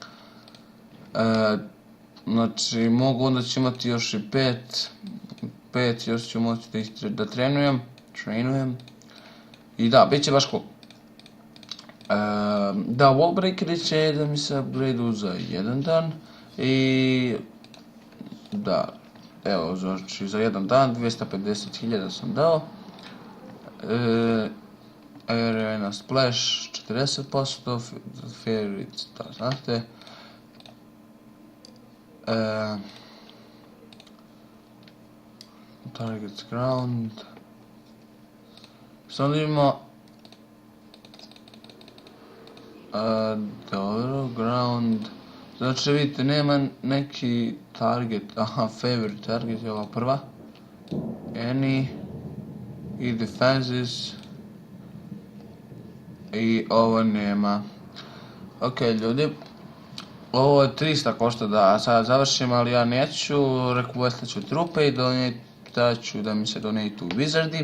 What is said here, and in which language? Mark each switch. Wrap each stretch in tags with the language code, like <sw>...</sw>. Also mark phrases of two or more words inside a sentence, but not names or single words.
<bs>Znači, mogu onda ću imati još i 5, još ću moći da trenujem. I da, bit će baš cool. Da, wallbreakeri će da mi se upgradeu za jedan dan. I da, evo, znači za jedan dan 250.000 sam dao.</bs> <en>Arena Splash 40%, Favorites,</en> <bs>to znate.</bs> <en>Targets Ground.</en> <bs>Sad imamo dobro, Ground. Znači vidite, nema neki target,</bs> <en>favorite target</en> <bs>je ova prva.</bs> <en>Any i defenses.</en> <bs>I ovo nema. Ok ljudi, ovo je 300 košta da sad završim, ali ja neću, requestat ću trupe i donijet ću da mi se donate u Wizardi.</bs>